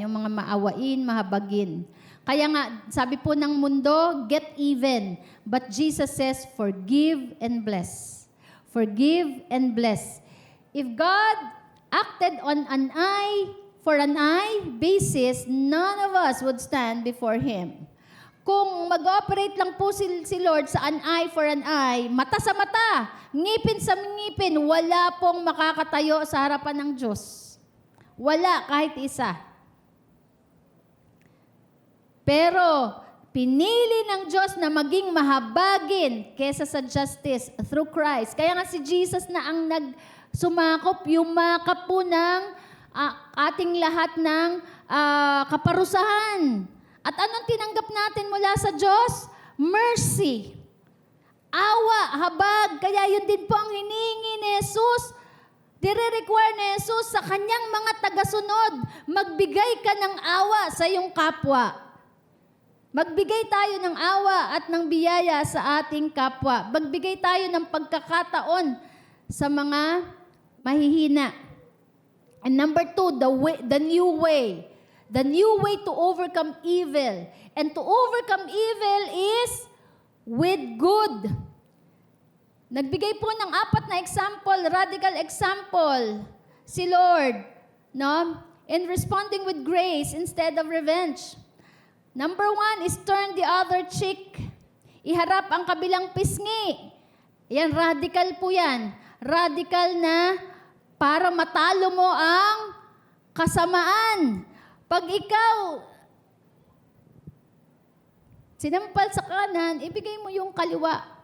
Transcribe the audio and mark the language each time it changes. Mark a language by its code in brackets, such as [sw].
[tl] Yung mga maawain, mahabagin. Kaya nga, sabi po ng mundo, [en] get even. But Jesus says, forgive and bless. Forgive and bless. If God acted on an eye for an eye basis, none of us would stand before Him. [tl] Kung mag-operate lang po si Lord sa [en] an eye for an eye, [tl] mata sa mata, ngipin sa ngipin, wala pong makakatayo sa harapan ng Diyos. Wala kahit isa. Pero, pinili ng Diyos na maging mahabagin kesa sa [en] justice through Christ. [tl] Kaya nga si Jesus na ang nagsumakop, yumakap po ng ating lahat ng kaparusahan. At anong tinanggap natin mula sa Diyos? Mercy. Awa, habag. Kaya yun din po ang hinihingi ni Jesus. Dire-require ni Jesus sa kanyang mga tagasunod. Magbigay ka ng awa sa iyong kapwa. Magbigay tayo ng awa at ng biyaya sa ating kapwa. Magbigay tayo ng pagkakataon sa mga mahihina. [en] And number 2, the new way. The new way to overcome evil. And to overcome evil is with good. [tl] Nagbigay po ng 4 na example, radical example, si Lord, no? [en] In responding with grace instead of revenge. Number 1 is turn the other cheek. [tl] Iharap ang kabilang pisngi. Yan, radical po yan. Radical na para matalo mo ang kasamaan. Pag ikaw Sinampal sa kanan, ibigay mo yung kaliwa.